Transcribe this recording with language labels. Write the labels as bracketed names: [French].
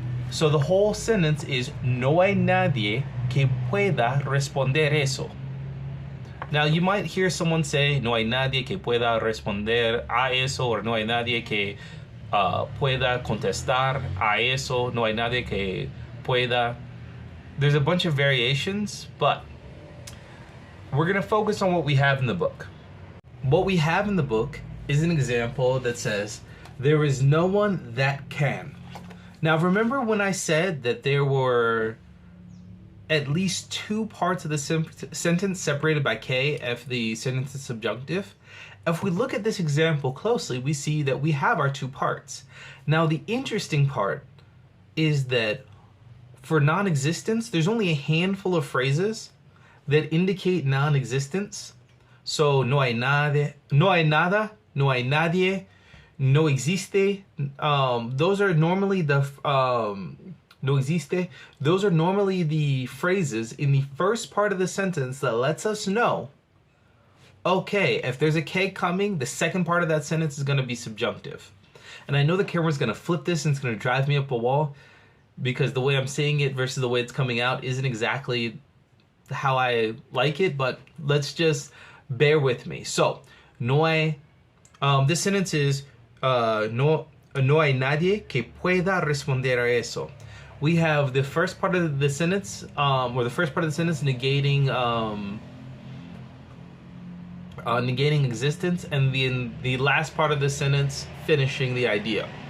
[English] So the whole sentence is [Spanish] no hay nadie que pueda responder eso. [English] Now you might hear someone say [Spanish] no hay nadie que pueda responder a eso, or no hay nadie que pueda contestar a eso, no hay nadie que pueda. [English] There's a bunch of variations, but we're going to focus on what we have in the book. What we have in the book is an example that says, there is no one that can. Now, remember when I said that there were at least two parts of the sentence separated by K if the sentence is subjunctive? If we look at this example closely, we see that we have our two parts. Now, the interesting part is that for non-existence, there's only a handful of phrases that indicate non-existence. [Spanish] So, no hay nada, no hay nada, no hay nadie, no existe. [English] Those are normally the [Spanish] no existe. [English] Those are normally the phrases in the first part of the sentence that lets us know, okay, if there's a K coming, the second part of that sentence is going to be subjunctive. And I know the camera's going to flip this and it's going to drive me up a wall because the way I'm saying it versus the way it's coming out isn't exactly how I like it, but let's just bear with me. [Spanish] So, no hay, [English] this sentence is, [Spanish] no hay nadie que pueda responder a eso. [English] We have the first part of the sentence, or the first part of the sentence negating negating existence, and the last part of the sentence finishing the idea.